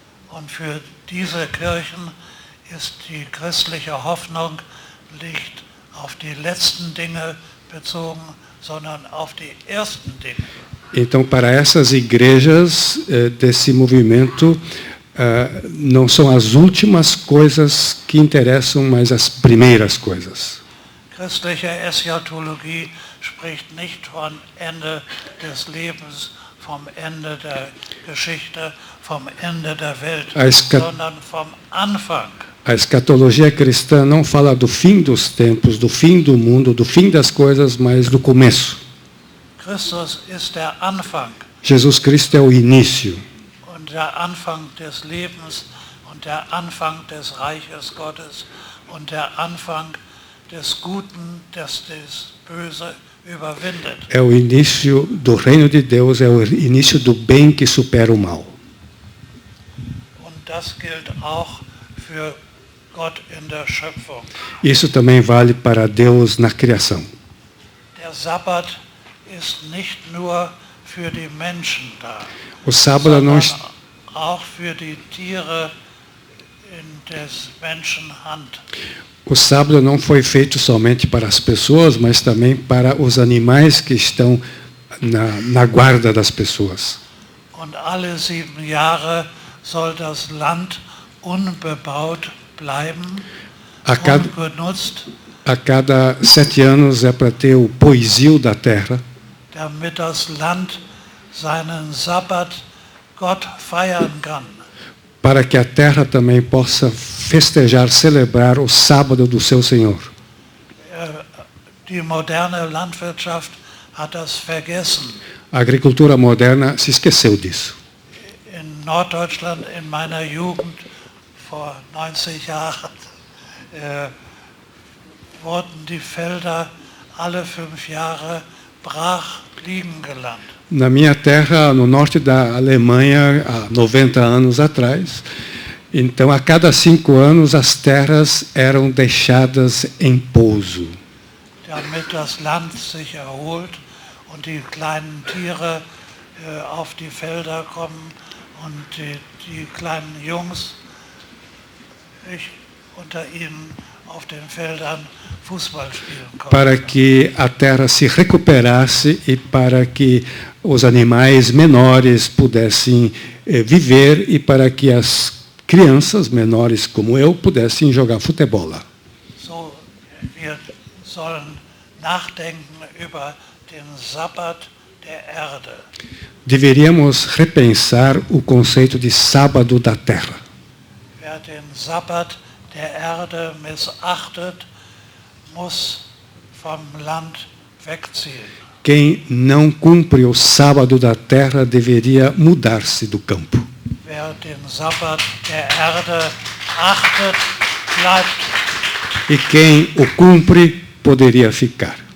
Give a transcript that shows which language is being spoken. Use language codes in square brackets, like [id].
[de] Und für diese Kirchen ist die christliche Hoffnung nicht auf die letzten Dinge bezogen, sondern auf die ersten Dinge. [pt] Então, para essas igrejas desse movimento, não são as últimas coisas que interessam, mas as primeiras coisas. [de] Christliche Eschatologie spricht nicht vom Ende des Lebens, vom Ende der Geschichte, vom Ende der Welt, sondern vom Anfang. [pt] A escatologia cristã não fala do fim dos tempos, do fim do mundo, do fim das coisas, mas do começo. [de] Christus ist der Anfang. [pt] Jesus Cristo é o início. [de] Und der Anfang des Lebens und der Anfang des Reiches Gottes und der Anfang des Guten, das das Böse überwindet. [pt] É o início do reino de Deus, é o início do bem que supera o mal. [de] Und das gilt auch für Gott in der Schöpfung. [pt] Isso também vale para Deus na criação. [de] Der Sabbat ist nicht nur für die Menschen da, [pt] O sábado não [de] auch für die Tiere in des Menschen Hand. [pt] O sábado não foi feito somente para as pessoas, mas também para os animais que estão na guarda das pessoas. [de] Und alle 7 Jahre soll das Land unbebaut bleiben, ungenutzt. [pt] A cada 7 anos é para ter o poisio da terra, [de] damit das Land seinen Sabbat Gott feiern kann. [pt] Para que a terra também possa festejar, celebrar o sábado do seu Senhor. [de] Die moderne Landwirtschaft hat das vergessen. [pt] A agricultura moderna se esqueceu disso. [de] In Norddeutschland, in meiner Jugend, vor 90 Jahren, wurden die Felder alle 5 Jahre brach liegen gelassen. [pt] Na minha terra, no norte da Alemanha, há 90 anos atrás, então a cada 5 anos as terras eram deixadas em pouso. [de] Damit das Land sich erholt und die kleinen Tiere auf die Felder kommen und die kleinen Jungs unter ihnen auf den Feldern Fußball spielen konnten. [pt] Para que a terra se recuperasse e para que os animais menores pudessem viver e para que as crianças menores como eu pudessem jogar futebol lá. [de] So, wir sollen nachdenken über den Sabbat der Erde. [pt] Deveríamos repensar o conceito de sábado da terra. [de] Wer den Sabbat der Erde missachtet, muss vom Land wegziehen. [pt] Quem não cumpre o sábado da terra deveria mudar-se do campo. [de] Wer den Sabbat der Erde achtet, bleibt. [pt] E quem o cumpre poderia ficar.